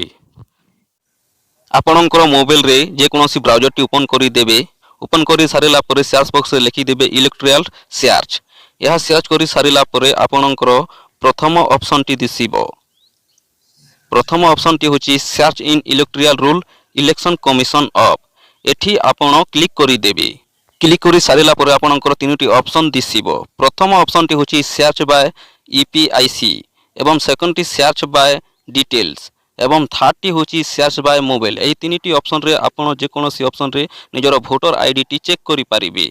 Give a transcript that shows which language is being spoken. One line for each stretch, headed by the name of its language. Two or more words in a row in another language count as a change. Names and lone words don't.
Odia: ଆପଣଙ୍କର ମୋବାଇଲ ରେ ଯେ କୌଣସି ବ୍ରାଉଜର ଟି ଓପନ କରି ଦେବେ। ଓପନ କରି ସାରିଲା ପରେ
English: search box
Odia: ରେ ଲେଖି ଦେବେ
English: electoral search.
Odia: ଏହା ସର୍ଚ୍ଚ କରି ସାରିଲା ପରେ ଆପଣଙ୍କର ପ୍ରଥମ ଅପସନ ଟି ଦିଶିବ। ପ୍ରଥମ ଅପସନ ଟି ହେଉଛି
English: search in electoral roll Election Commission of.
Odia: ଏଠି ଆପଣ କ୍ଲିକ କରି ଦେବେ। କ୍ଲିକ କରି ସାରିଲା ପରେ ଆପଣଙ୍କର ତିନୋଟି ଅପସନ ଦିଶିବ। ପ୍ରଥମ ଅପସନ ଟି ହେଉଛି
English: search by EPIC
Odia: ଏବଂ ସେକେଣ୍ଡ ଟି
English: search by details
Odia: ଏବଂ ଥାର୍ଡ ଟି ହେଉଛି
English: search by mobile.
Odia: ଏହି ତିନୋଟି ଅପସନ ରେ ଆପଣ ଯେ କୌଣସି ଅପସନ ରେ ନିଜର
English: voter ID
Odia: ଟି ଚେକ କରି ପାରିବେ।